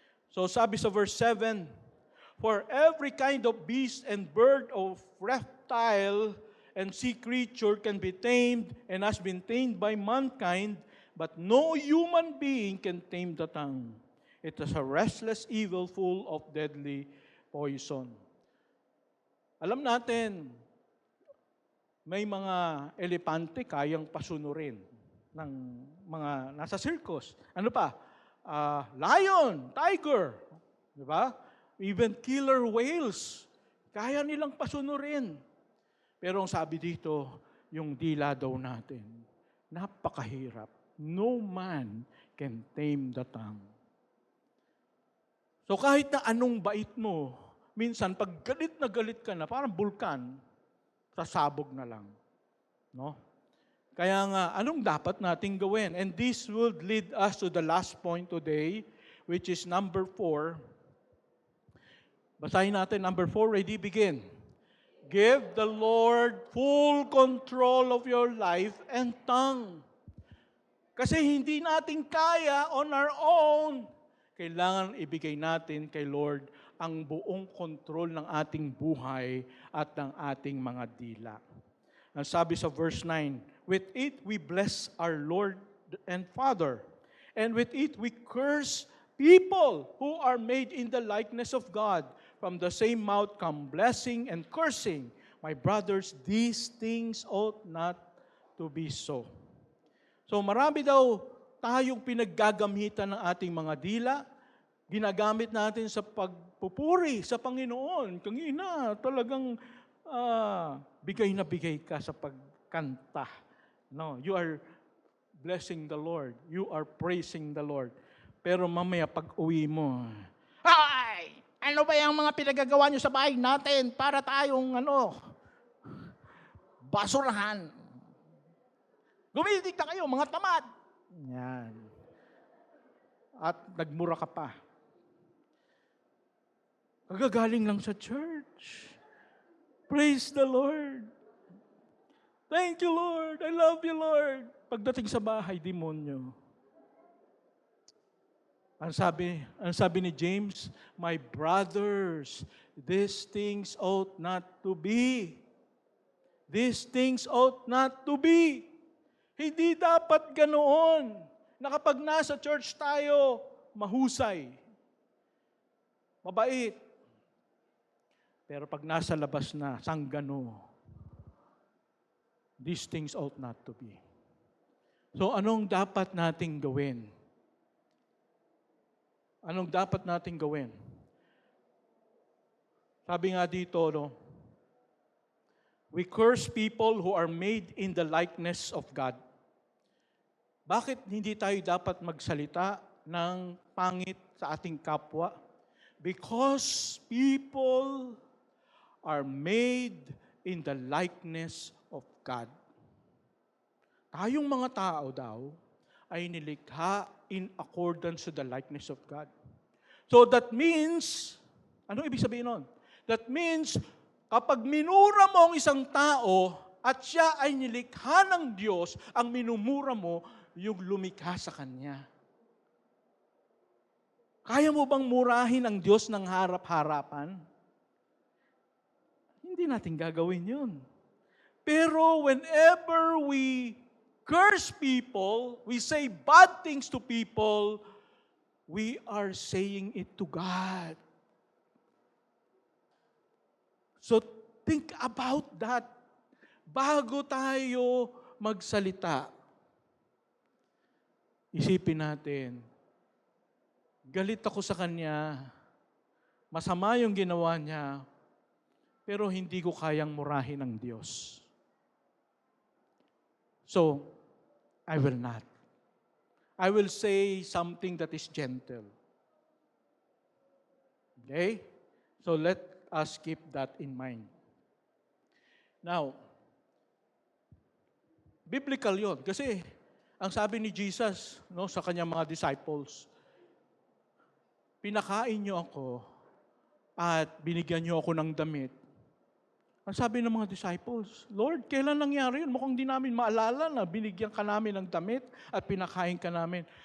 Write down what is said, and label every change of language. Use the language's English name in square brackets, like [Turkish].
[English] So [Filipino] sabi sa [English] verse 7, for every kind of beast and bird of reptile and sea creature can be tamed and has been tamed by mankind, but no human being can tame the tongue. It is a restless evil full of deadly poison. [Filipino] Alam natin, may mga elepante kayang pasunurin ng mga nasa circus. Ano pa? Lion, tiger, di ba? [English] Even killer whales, [Filipino] kaya nilang pasunurin. Pero ang sabi dito, yung dila daw natin, napakahirap. [English] No man can tame the tongue. [Filipino] So kahit na anong bait mo, minsan pag galit ka na, parang bulkan, sasabog na lang. No? Kaya nga, anong dapat nating gawin? [English] And this would lead us to the last point today, which is number 4. [Filipino] Basahin natin [English] number 4. Ready? Begin. Give the Lord full control of your life and tongue. [Filipino] Kasi hindi natin kaya [English] on our own. [Filipino] Kailangan ibigay natin kay Lord ang buong kontrol ng ating buhay at ng ating mga dila. Ang sabi sa [English] verse 9, with it we bless our Lord and Father, and with it we curse people who are made in the likeness of God. From the same mouth come blessing and cursing. My brothers, these things ought not to be so. [Filipino] So marami daw tayong pinaggagamitan ng ating mga dila, ginagamit natin sa pagpupuri sa Panginoon. Kangina, talagang bigay na bigay ka sa pagkanta. [English] No, you are blessing the Lord. You are praising the Lord. [Filipino] Pero mamaya pag uwi mo, ay! Ano ba yung mga pinagagawa nyo sa bahay natin para tayong basurahan? Gumitig na kayo, mga tamad. Yan. At nagmura ka pa. Kagagaling lang sa [English] church. Praise the Lord. Thank you, Lord. I love you, Lord. [Filipino] Pagdating sa bahay, demonyo. Ang sabi ni [English] James, my brothers, these things ought not to be. These things ought not to be. [Filipino] Hindi dapat ganoon na kapag nasa church tayo, mahusay, mabait. Pero pag nasa labas na, sanggano, [English] these things ought not to be. So [Filipino] anong dapat nating gawin? Anong dapat nating gawin? Sabi nga dito, [English] no, we curse people who are made in the likeness of God. [Filipino] Bakit hindi tayo dapat magsalita ng pangit sa ating kapwa? [English] Because people are made in the likeness of God. [Filipino] Tayong mga tao daw ay nilikha [English] in accordance to the likeness of God. So that means, [Filipino] ano ibig sabihin nun? [English] That means, [Filipino] kapag minura mo ang isang tao at siya ay nilikha ng Diyos, ang minumura mo yung lumikha sa Kanya. Kaya mo bang murahin ang Diyos ng harap-harapan? Hindi natin gagawin yun. [English] Pero whenever we curse people, we say bad things to people, we are saying it to God. So think about that [Filipino] bago tayo magsalita. Isipin natin, galit ako sa kanya, masama yung ginawa niya, pero hindi ko kayang murahin ng Diyos. [English] So, I will not. I will say something that is gentle. Okay? So let us keep that in mind. [Filipino] Now, biblical yon kasi ang sabi ni Jesus, no, sa kanyang mga disciples, pinakain niyo ako at binigyan niyo ako ng damit. Ang sabi ng mga disciples, Lord, kailan nangyari yun? Mukhang di namin maalala na binigyan ka namin ng damit at pinakain ka namin.